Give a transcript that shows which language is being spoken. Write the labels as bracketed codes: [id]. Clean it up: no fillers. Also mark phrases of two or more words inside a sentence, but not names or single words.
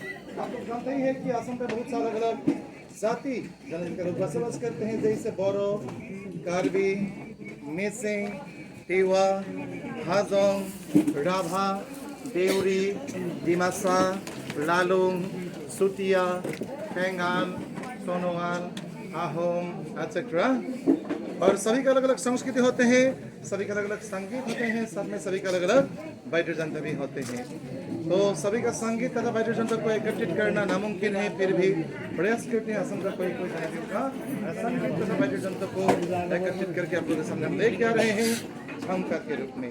[hi] आप लोग जानते ही हैं कि असम में बहुत सारे अलग अलग जाति जनजाति के लोग बसवास करते हैं, जैसे बोरो, कार्बी, मिसिंग, टिवा, हाजोंग, राभा, देउरी, डिमासा, लालुंग, सुतिया, पेंगाल, सोनोवाल, आहोम, etc. और सभी का अलग अलग संस्कृति होते हैं, सभी का अलग अलग संगीत होते हैं, सब में सभी का अलग अलग वाद्य यंत्र भी होते हैं। तो सभी का संगीत तथा वाद्य यंत्र को एकत्रित करना नामुमकिन है, फिर भी प्रयास करते हैं असम का कोई राज्यों का संगीत तथा वाद्य यंत्र को एकत्रित करके आप लोगों के सामने हम लेके आ रहे हैं झंकार के रूप में।